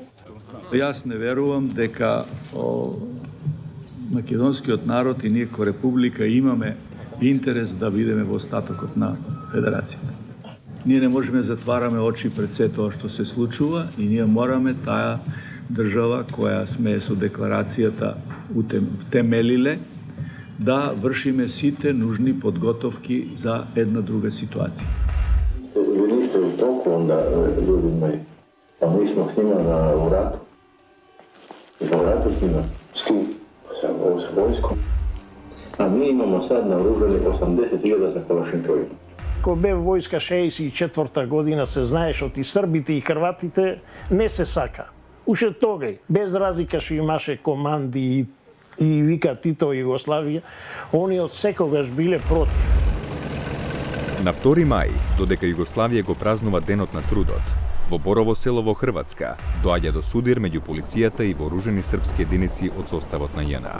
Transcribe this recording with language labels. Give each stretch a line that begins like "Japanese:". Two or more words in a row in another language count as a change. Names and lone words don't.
Macedonian: Јас не верувам дека македонскиот народ и ние ко република имаме интерес да бидеме во остатокот на федерацијата. Ние не можеме да затвараме очи пред се тоа што се случува и ние мораме таа држава која сме со декларацијата втемелиле да вршиме сите нужни подготовки за една друга ситуација.
Serbian: Vi niste u toku onda, ljudi moji, pa mi smo s njima u ratu. U ratu s njima. S kim? Sa vojskom. A mi imamo sad naoružani 80.000 za Kalašinkovima.
Macedonian: Ко бе војска 64-та година се знаеш од и србите и хрватите не се сака. Уште тогај, без разлика што имаше команди и вика Тито Југославија, они од секогаш биле против. На 2 мај, додека Југославија го празнува Денот на трудот, во Борово село во Хрватска доаѓа до судир меѓу полицијата и вооружени српски единици од составот на ЈНА.